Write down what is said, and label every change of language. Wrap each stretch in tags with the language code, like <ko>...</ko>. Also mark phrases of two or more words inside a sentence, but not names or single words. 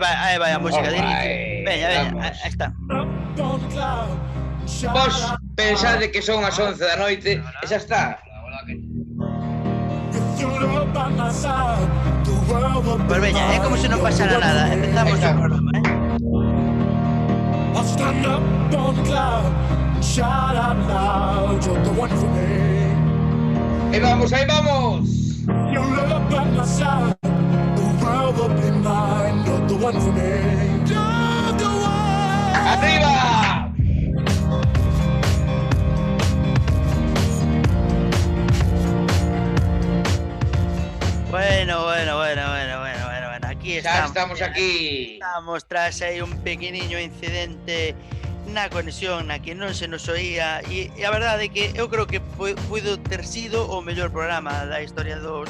<gl>aí vai a música de inicio. Alright, Veña, veña, aí vamos. está. Vos pensade que son as 11 da noite e xa está. Pues veña, é como se non pasara nada. Aí Empezamos o estamos. programa, eh?</gl> <en>I'll stand up on the cloud and shout out loud, you're the one for me.</en> <gl>Aí vamos, aí vamos.</gl> <en>Your love by my side, the world will be mine, you're the one for me. You're the one.</en> <gl>Arriba. Bueno. Aquí Xa estamos. estamos aquí. Estamos tras aí un pequeniño incidente na conexión na que non se nos oía e a verdade é que eu creo que puido ter sido o mellor programa da historia dos</gl>